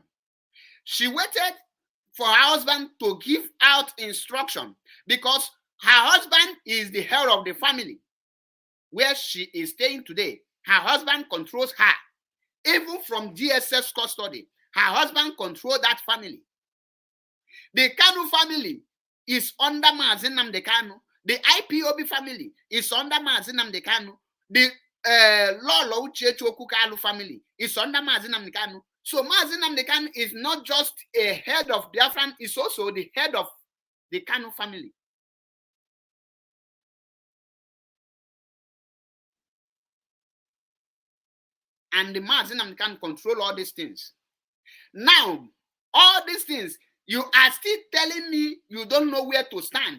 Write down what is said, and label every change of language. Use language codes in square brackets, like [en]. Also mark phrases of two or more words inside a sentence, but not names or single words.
[en] She waited for her husband to give out instruction because her husband is the head of the family where she is staying today. Her husband controls her. Even from DSS custody, her husband controls that family. The Kanu family is under Mazi Nnamdi Kanu. The IPOB family is under Mazi Nnamdi Kanu. The Lolo Uchechi Okukalu family is under Mazi Nnamdi Kanu. So Mazi Nnamdi Kanu is not just a head of Biafran, is also the head of the Kanu family. And the Mazi Nnamdi Kanu control all these things. Now, all these things, you are still telling me you don't know where to stand.